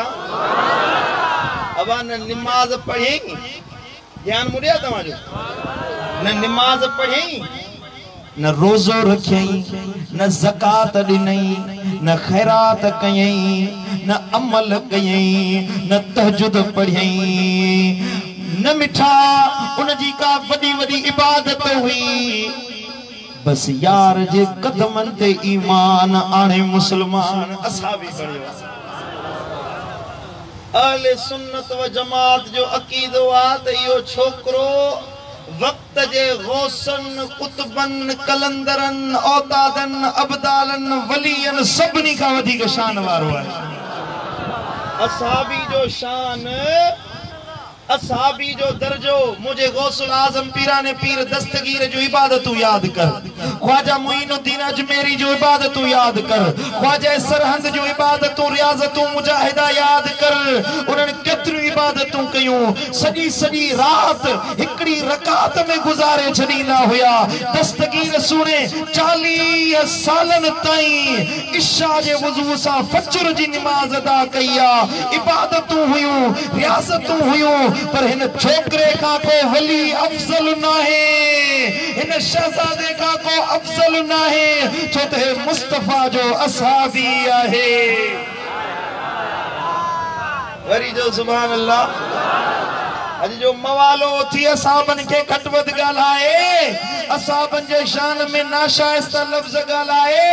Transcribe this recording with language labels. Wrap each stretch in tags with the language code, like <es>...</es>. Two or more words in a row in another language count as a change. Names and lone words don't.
<sd>अब न निमाज पढ़ी, ध्यान मुड़िया तव्हांजो, न निमाज पढ़ी, न रोज़ो रखियई, न ज़कात ॾिनई, न खैरात कयई, न अमल कयई, न तहजुद पढ़ियई, न मिठा उनजी का वॾी वॾी इबादत हुई, बस यार जे कदमन ते ईमान आणे मुसलमान असां भी बणियो। अहले सुन्नत व जमात जो अकीदो आ त इहो छोकरो वक्त जे गौसन कुतबन कलंदरन औतादन अबदालन वलियन सभनी का वधीक शान वारो आहे। असहाबी जो शान असहाबी जो दर्जो मुझे गौसुल आजम पीराने पीर दस्तगीर जो इबादतू याद कर, ख्वाजा मुईनुद्दीन अजमेरी जो इबादतू याद कर, ख्वाजा सरहंद जो इबादतू रियाजतू मुजाहिदा याद कर। उन्हनि केतिरियूं इबादतूं कयूं, सॼी सॼी रात हिकड़ी रकात में गुज़ारे छॾींदा हुया। दस्तगीर सुणे 40 सालन ताईं इशा जे वुज़ू सां फज्र जी नमाज अदा कई आहे। इबादतूं हुयूं, रियाज़तूं हुयूं, पर इन छोकरे का को वली अफजल नाहे, इन शहजादे का को अफजल नाहे, छो त हे मुस्तफा जो असहाबी आहे। वरी जो</sd> <ar>سبحان الله.</ar> <sd>अज जो मवालो थी असहाबन के घटवद ॻाल्हाए, असहाबन जे शान में नाशाइस्ता लफ्ज़ ॻाल्हाए।</sd>